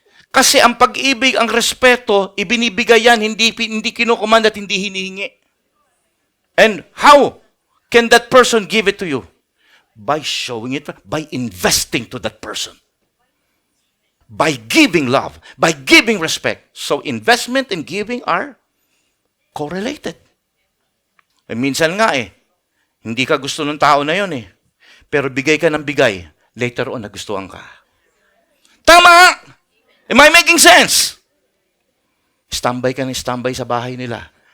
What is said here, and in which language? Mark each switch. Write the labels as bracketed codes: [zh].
[tl] Kasi ang pag-ibig, ang respeto, ibinibigay yan, hindi kinukumand at hindi hinihingi. [en] And how can that person give it to you? By showing it, by investing to that person. By giving love, by giving respect. So investment and giving are correlated. [tl] Eh, minsan nga hindi ka gusto ng tao na yon pero bigay ka ng bigay, later on nagustuhan ka. Tama! [en] Am I making sense? [tl] Standby ka ng standby sa bahay nila.